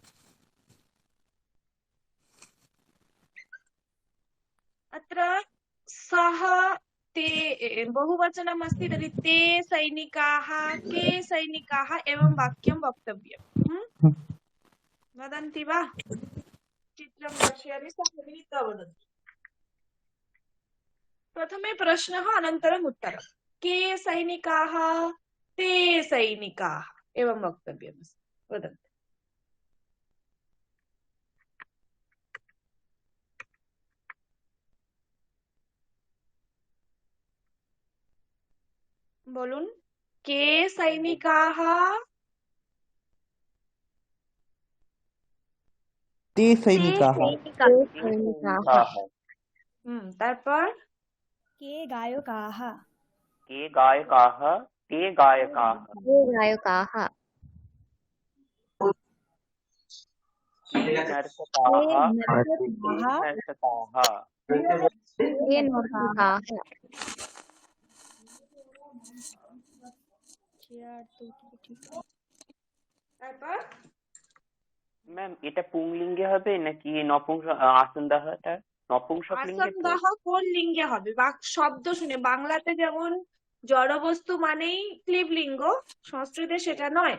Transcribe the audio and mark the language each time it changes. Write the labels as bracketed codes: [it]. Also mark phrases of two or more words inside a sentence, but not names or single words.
[sa] अत्र सः ते बहुवचनम् अस्ति, तर्हि ते सैनिकाः के सैनिकाः एवं वाक्यं वक्तव्यम्। वदन्ति वा? चित्रं दर्शयामि, सः मिलित्वा वदन्तु। प्रथमे प्रश्नः अनन्तरम् उत्तरं। के सैनिकाः? ते सैनिकाः एवं वक्तव्यमस्ति। वदन्तु। বলুন, কে সৈনিকাः? ते सैनिकाः [bn] তারপর [sa] के गायकाः? के गायकाः? ते गायकाः। के गायकाः? नर्तकाः? नर्तकाः। के नर्तकाः? [bn] তারপর ম্যাম এটা পুংলিঙ্গে হবে নাকি আসন্দাহটা নপুংসকলিঙ্গে? আসন্দাহ কোন লিঙ্গে হবে? শব্দ শুনে বাংলাতে যেমন জড়বস্তু মানেই ক্লিবলিঙ্গ, সংস্কৃতে সেটা নয়।